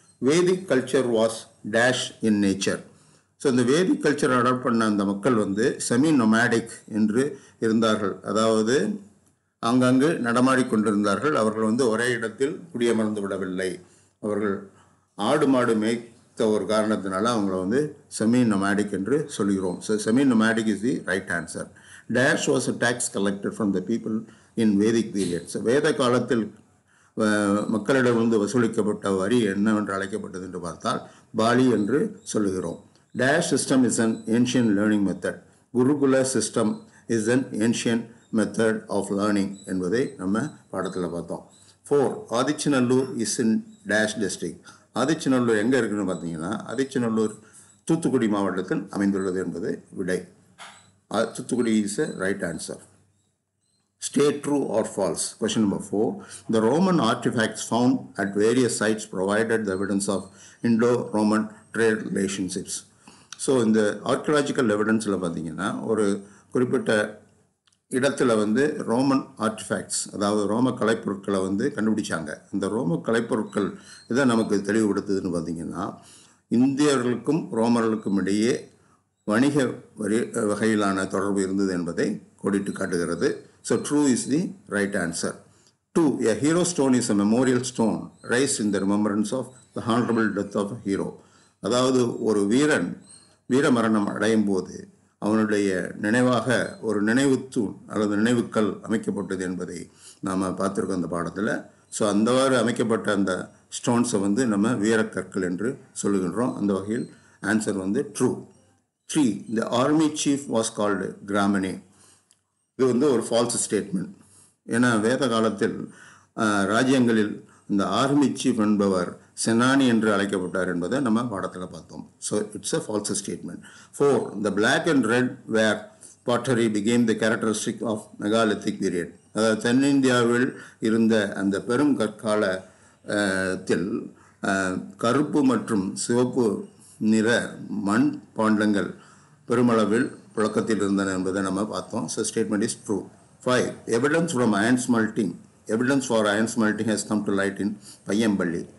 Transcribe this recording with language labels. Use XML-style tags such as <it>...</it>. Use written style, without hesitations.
<en>Vedic culture was dash in nature.</en> <ta>So இந்த வேதிக் culture adapt பண்ண அந்த மக்கள் வந்து செமி நொமேடிக் என்று இருந்தார்கள். அதாவது ஆங்காங்கு நடமாடிக்கொண்டிருந்தார்கள். அவர்கள் வந்து ஒரே இடத்தில் குடியமர்ந்து விடவில்லை. அவர்கள் ஆடு மாடு மேய்த்த ஒரு காரணத்தினால அவங்கள வந்து செமி நொமேடிக் என்று சொல்கிறோம்.</ta> <en>So semi nomadic is the right answer. Dash was a tax collected from the people in Vedic period.</en> <ta>So வேத காலத்தில் மக்களிடமிருந்து வசூலிக்கப்பட்ட வரி என்னவென்று அழைக்கப்பட்டது என்று பார்த்தால் பாலி என்று சொல்லுகிறோம்.</ta> <en>Dash system is an ancient learning method. Gurukula system is an ancient method of learning என்பதை நம்ம பாடத்தில் பார்த்தோம்.</en> <ta>4, Adichanallur is in dash district. Adichanallur எங்கே இருக்குன்னு பார்த்தீங்கன்னா, ஆதிச்சநல்லூர் தூத்துக்குடி மாவட்டத்தில் அமைந்துள்ளது என்பது விடை.</ta> <en>Thoothukudi is a right answer. State true or false. Question number 4. The Roman artifacts found at various sites provided the evidence of Indo-Roman trade relationships.</en> <ta>So இந்த ஆர்கியலாஜிக்கல் எவிடன்ஸில் பார்த்தீங்கன்னா, ஒரு குறிப்பிட்ட இடத்துல வந்து ரோமன் ஆர்டிஃபேக்ட்ஸ், அதாவது ரோம கலைப்பொருட்களை வந்து கண்டுபிடிச்சாங்க. இந்த ரோம கலைப்பொருட்கள் இதை நமக்கு தெளிவுபடுத்துதுன்னு பார்த்தீங்கன்னா, இந்தியர்களுக்கும் ரோமர்களுக்கும் இடையே வணிக வகையிலான தொடர்பு இருந்தது என்பதை கோடிட்டு காட்டுகிறது.</ta> <en>So true is the right answer. 2, a hero stone is a memorial stone raised in the remembrance of the honorable death of a hero.</en> <ta>அதாவது ஒரு வீரன் வீரமரணம் அடையும் போது அவனுடைய நினைவாக ஒரு நினைவுத்தூண் அல்லது நினைவுக்கல் அமைக்கப்பட்டது என்பதை நாம் பார்த்துருக்கோம் அந்த பாடத்தில். ஸோ அந்தவாறு அமைக்கப்பட்ட அந்த ஸ்டோன்ஸை வந்து நம்ம வீரக்கற்கள் என்று சொல்லுகின்றோம். அந்த வகையில் ஆன்சர் வந்து true.</ta> <en>3, the army chief was called Gramani.</en> <ta>இது வந்து ஒரு ஃபால்ஸ் ஸ்டேட்மெண்ட். ஏன்னா வேத காலத்தில் ராஜ்யங்களில் இந்த ஆர்மி சீஃப் என்பவர் செனானி என்று அழைக்கப்பட்டார் என்பதை நம்ம பாடத்தில் பார்த்தோம்.</ta> <en>So it's a false statement. 4, the black and red ware pottery became the characteristic of megalithic period.</en> <ta>அதாவது தென்னிந்தியாவில் இருந்த அந்த பெரும் கற்காலத்தில் கருப்பு மற்றும் சிவப்பு நிற மண் பாண்டங்கள் பெருமளவில் புழக்கத்தில் இருந்தன என்பதை நம்ம பார்த்தோம். So statement is true.</ta> <en>5, evidence from iron smelting. Evidence for iron smelting has come to light in Paiyampalli.</en>